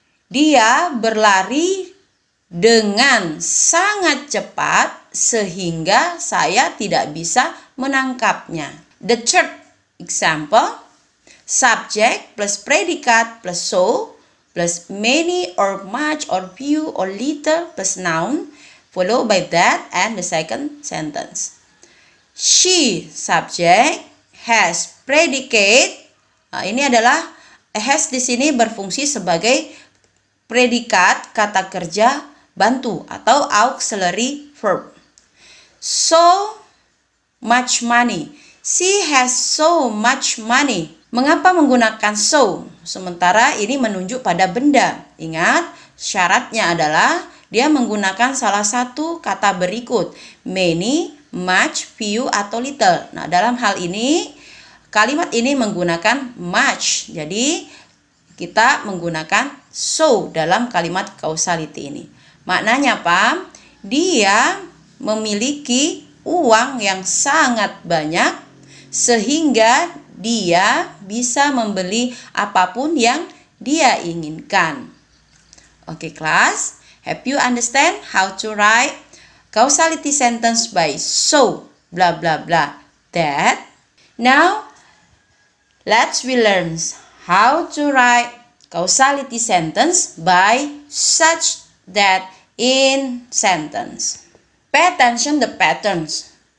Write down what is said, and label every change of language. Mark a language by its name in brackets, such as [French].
[Indonesian] Dia berlari dengan sangat cepat sehingga saya tidak bisa menangkapnya. [English] The third example, subject plus predikat plus so plus many or much or few or little plus noun followed by that and the second sentence. She, subject, has, predicate. [Indonesian] Nah, ini adalah has di sini berfungsi sebagai predikat kata kerja bantu atau auxiliary verb. [English] So much money. She has so much money. [Indonesian] Mengapa menggunakan so? Sementara ini menunjuk pada benda. Ingat, syaratnya adalah dia menggunakan salah satu kata berikut, many, much, few, atau little. Nah, dalam hal ini, kalimat ini menggunakan much. Jadi, kita menggunakan so dalam kalimat causality ini. Maknanya apa? Dia memiliki uang yang sangat banyak, sehingga dia bisa membeli apapun yang dia inginkan. Oke, kelas. [English] Have you understand how to write causality sentence by so blah blah blah that? Now, let's we learn how to write causality sentence by such that in sentence. Pay attention the patterns.